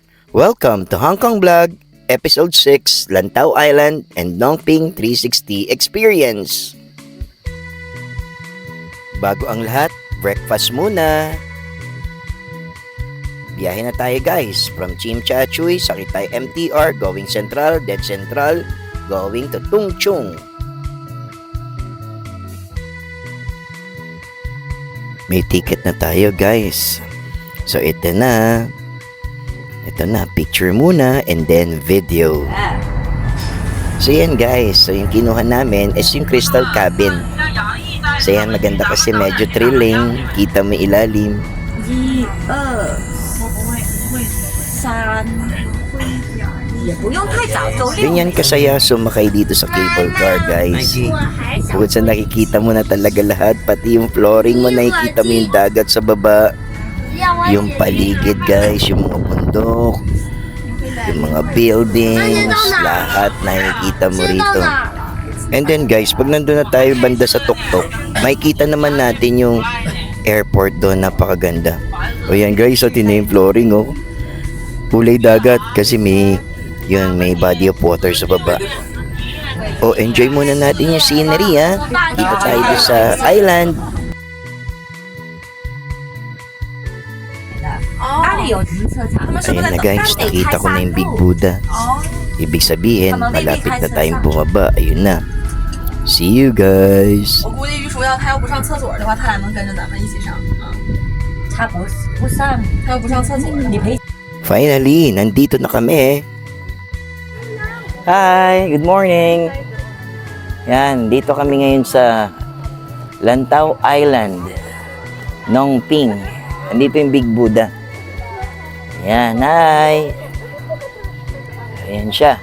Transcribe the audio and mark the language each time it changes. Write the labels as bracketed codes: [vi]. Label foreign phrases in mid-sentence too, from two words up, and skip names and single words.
[en] Welcome to Hong Kong Vlog, Episode 6, Lantau Island and Nongping 360 Experience. [tl] Bago ang lahat, breakfast muna. Biyahe na tayo guys, from Tsim Sha Tsui, sakay tayo MTR, [en] going Central, then Central, going to Tung Chung. [tl] May ticket na tayo guys. So ito na, picture muna [en] and then video. [tl] So yan guys, so yung kinuha namin is yung Crystal Cabin. So yan, maganda kasi medyo thrilling, kita mo ilalim. [zh] 1、2、3，也不用太早，走6 [tl] Ganyan kasaya sumakay dito sa cable car guys. Bukod sa nakikita mo na talaga lahat, pati yung flooring mo, nakikita mo yung dagat sa baba, yung paligid guys, yung mga bundok, yung mga buildings, lahat nakikita mo rito. [en] And then [tl] guys, pag nandun na tayo banda sa tuktok, makikita naman natin yung airport doon, napakaganda. O yan guys, so tina yung flooring oh, kulay dagat kasi may [en] body of water [tl] sa baba. O enjoy muna natin yung scenery ha. Dito tayo sa island. [zh] 哪里有停车场？他们是不 [tl] Ayan [zh] 是 [tl] na guys, nakita ko na yung Big Buddha. Ibig sabihin, malapit na tayong bumaba. Ayun na. [en] See you guys. [zh] 我估计玉树他要不上厕所的话，他俩能跟着咱们一起上。他不上，他要不上厕所，你陪。 [tl] Finally, nandito na kami. [en] Hi, good morning. [tl] Yan, dito kami ngayon sa Lantau Island, Nongping. Nandito yung Big Buddha. Yan, hi. Ayan siya.